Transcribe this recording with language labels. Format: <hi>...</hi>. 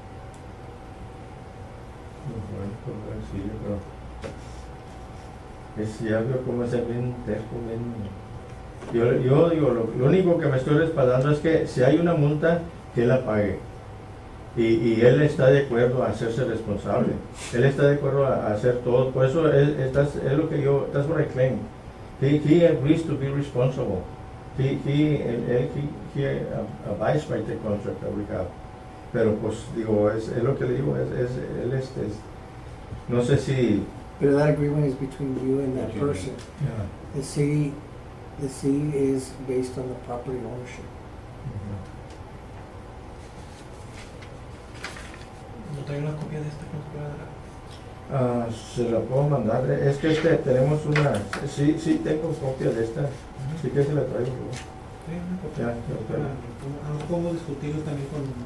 <es>Bueno, pues sí, pero es ya veo cómo es bien terco, bien. Yo digo, lo único que me estoy respaldando es que si hay una multa, que él la pague. Y él está de acuerdo a hacerse responsable. Él está de acuerdo a hacer todo. Por eso es lo que</es> <en>that's what I claim. He agrees to be responsible. He abides by the contract that we have.</en> <es>Pero pues digo, es lo que le digo, él no sé si. Pero</es> <en>that agreement is between you and that person. The city is based on the property ownership.</en> <es>¿No trae una copia de esta que nos pueda dar? Se la puedo mandar. Es que tenemos una. Sí tengo copia de esta. Sí que se la traigo. Sí, una copia. Ya, ya, ya. A lo mejor podemos discutirlo también con</es>